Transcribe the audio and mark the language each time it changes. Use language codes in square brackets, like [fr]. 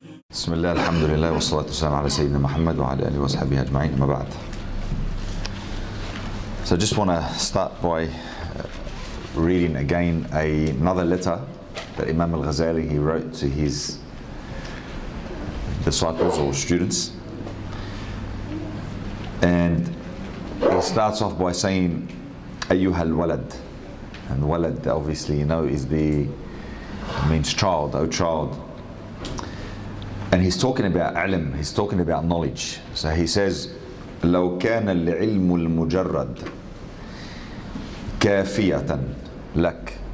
[ar] بسم الله الحمد لله والصلاة والسلام على سيدنا محمد وعلى آله وصحبه أجمعين أما بعد. [en] So I just want to start by reading again another letter that Imam Ghazali he wrote to his disciples or students, and he starts off by saying [ar] أيها الولد, [en] and walad obviously you know means child, oh child. And he's talking about ilm, he's talking about knowledge. [ar] So he says, لو كان العلم المجرد كافية لك.